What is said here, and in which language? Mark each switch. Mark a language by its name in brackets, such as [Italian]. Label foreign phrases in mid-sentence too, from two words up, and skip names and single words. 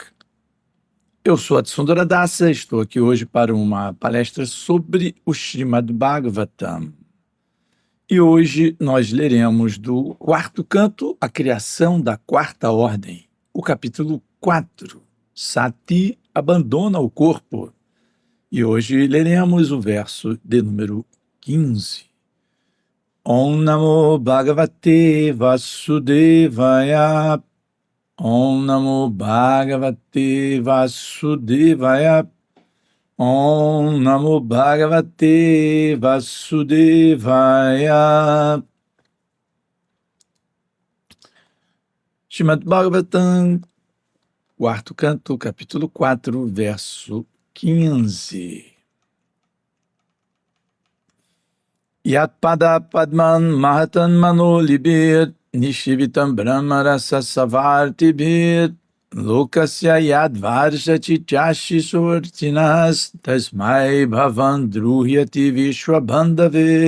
[Portuguese] Eu sou Atsundara Dasa, estou aqui hoje para uma palestra sobre o Srimad Bhagavatam. E hoje nós leremos do quarto canto, a criação da quarta ordem, o capítulo 4, Sati abandona o corpo. E hoje leremos o verso de número 15. [Sanskrit] ॐ नमो भगवते वासुदेवाय. ॐ नमो भगवते वासुदेवाय. ॐ नमो भगवते वासुदेवाय. [Portuguese] Srimad Bhagavatam, quarto canto, capítulo 4, verso 15. [Sanskrit] यत् पाद पद्मं महतां मनोलिभिर् निषेवितं ब्रह्मरस सवर्तिभिर् लोकस्य यद् वर्षति चाशि सुर्तिनस् तस्मै भवान् द्रुह्यति विश्वबन्धवे.